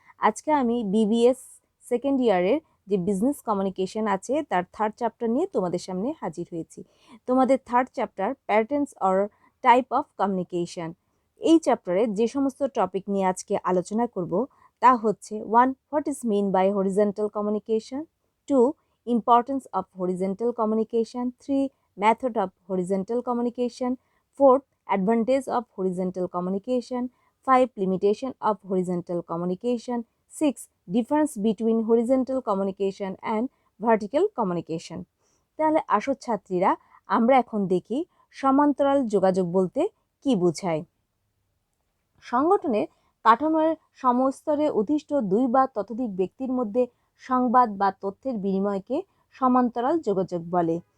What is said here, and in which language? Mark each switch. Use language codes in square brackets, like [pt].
[bn] আজকে আমি BBS second ইয়ারের যে বিজনেস কমিউনিকেশন আছে তার থার্ড চ্যাপ্টার নিয়ে তোমাদের সামনে হাজির হয়েছি। তোমাদের third chapter patterns or type of communication. এই চ্যাপ্টারে যে সমস্ত টপিক নিয়ে আজকে আলোচনা করব তা হচ্ছে 1. [en] What is mean by horizontal communication? 2. Importance of horizontal communication. 3. Method of horizontal communication. 4. Advantage of horizontal communication. 5. Limitation of horizontal communication. 6. Difference between horizontal communication and vertical communication. [bn] তাহলে আসো ছাত্রীরা, আমরা এখন দেখি সমান্তরাল যোগাযোগ বলতে কি বোঝায়। সংগঠনের কাঠামোর সমস্তরে অধিষ্ঠ দুই বা ততোধিক ব্যক্তির মধ্যে সংবাদ বা তথ্যের বিনিময়কে সমান্তরাল যোগাযোগ বলে।